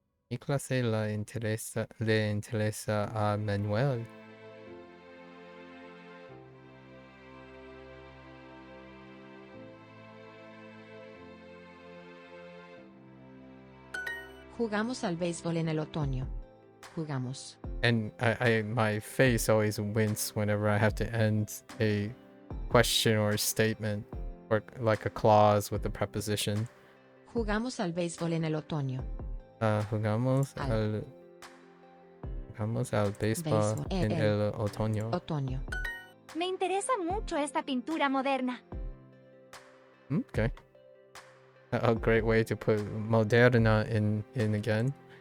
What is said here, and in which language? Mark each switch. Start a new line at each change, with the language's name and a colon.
Spanish: ¿Qué clase le interesa a Manuel? Jugamos al béisbol en el otoño. Jugamos.
English: And my face always wince whenever I have to end a question or a statement or like a clause with a preposition.
Spanish: Jugamos al béisbol en el otoño. Jugamos al béisbol en el otoño. Otoño. Me interesa mucho esta pintura moderna.
English: Okay. A great way to put moderna in again.